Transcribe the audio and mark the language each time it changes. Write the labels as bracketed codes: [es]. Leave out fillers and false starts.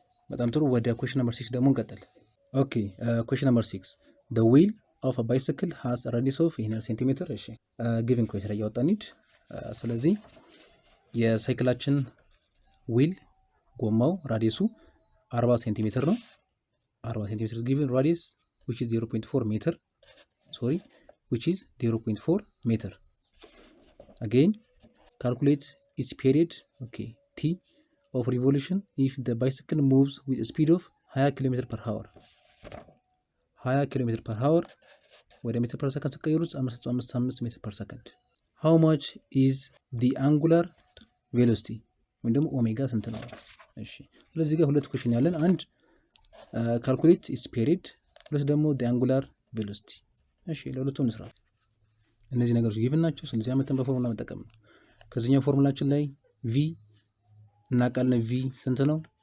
[am] በጣም ጥሩ። ወደ [en] question number 6 [am] ደግሞ እንቀጥል። [en] okay question number 6 the wheel of a bicycle has a radius of [am] ይሄን ሴንቲሜትር። እሺ [en] given question [am] ላይ ያወጣን ኒድ። ስለዚህ የሳይክላችን ዊል ጎማው ራዲየሱ 40 ሴንቲሜትር [en] ነው። 40 ሴንቲሜትር given radius which is 0.4 meter which is 0.4 meter. again calculate its period t of revolution if the bicycle moves with a speed of 20 km per hour 20 km per hour [am] ወደ ሜትር ፐር ሰከንድ [en] ሲቀየሩት 5.55 ሜትር ፐር ሰከንድ how much is the angular velocity [am] ወይም ደግሞ ኦሜጋ ስንት ነው? እሺ ስለዚህ ጋር ሁለት ኩዌሽን ያለን፣ አንድ [en] calculate its period፣ [am] ሁለት ደግሞ [en] the angular velocity። [am] እሺ ለሁለቱም እንስራ። እነዚህ ነገሮች ጊቭን ናቸው። ስለዚህ አመተን በፎርሙላ መጠቀም ነው። ከዚህኛው ፎርሙላችን ላይ v እናውቃለን። v ስንት ነው?